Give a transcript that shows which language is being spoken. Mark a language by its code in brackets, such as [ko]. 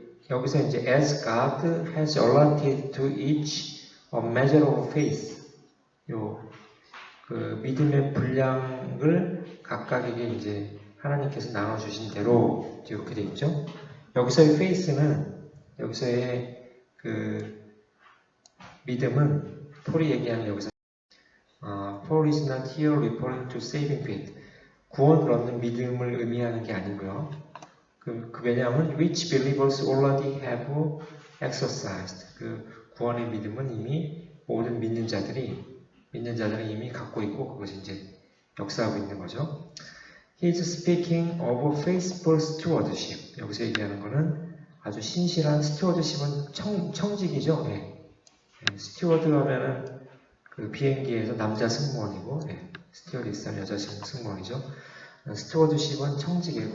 [ko] 여기서 이제 [en] as God has allotted to each a measure of faith. [ko] 그 믿음의 분량을 각각에게 이제 하나님께서 나눠주신 대로 이렇게 되어 있죠. 여기서의 faith는, 여기서의 그 믿음은, 폴이 얘기하는 여기서 [en] Paul is not here referring to saving faith. [ko] 구원을 얻는 믿음을 의미하는 게 아니고요. 왜냐하면 [en] which believers already have exercised. [ko] 그 구원의 믿음은 이미 모든 믿는 자들이 이미 갖고 있고 그것이 이제 역사하고 있는 거죠. [en] He is speaking of faithful stewardship. [ko] 여기서 얘기하는 거는 아주 신실한 스튜어드십은 청직이죠. 네. 스튜어드 하면은 그 비행기에서 남자 승무원이고, 네. 스튜어디스는 여자 승무원이죠. 스튜어드십은 청직이에요.